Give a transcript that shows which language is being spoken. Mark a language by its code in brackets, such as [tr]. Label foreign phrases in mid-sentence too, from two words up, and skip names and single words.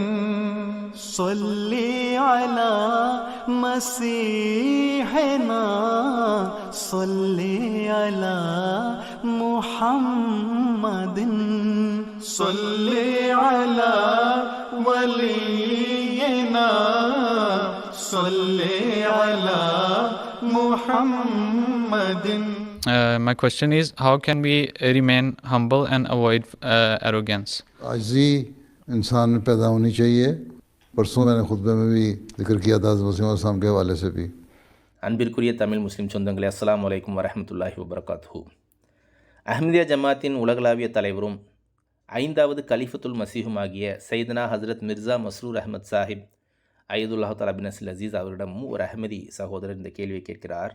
[ar] صلي على مسيحنا صلي على محمد صلي على ولينا صلي على محمد. [en] My question is, how can we remain humble and avoid arrogance? [ur] آجی انسان میں پیدا ہونی چاہیے۔ پرسوں میں نے خطبے میں بھی ذکر کیا تھا مسیح موعود کے حوالے سے بھی. [ta] அன்பிற்குரிய தமிழ் முஸ்லிம் சொந்தங்களே, [ar] السلام عليكم ورحمة الله وبركاته. [ta] அஹ்மதியா ஜமாத்தின் உலகளாவிய தலைவரும் 5வது கலிஃபத்துல் மசீஹும் ஆகிய சையதுனா ஹஸ்ரத் மிர்சா மஸ்ரூர் அஹ்மத் சாஹிப் [ar] أيده الله تعالى بنصره العزيز [ta] அவரிடம் ஒரு அஹ்மதி சகோதரர் இந்த கேள்வியை கேட்கிறார்.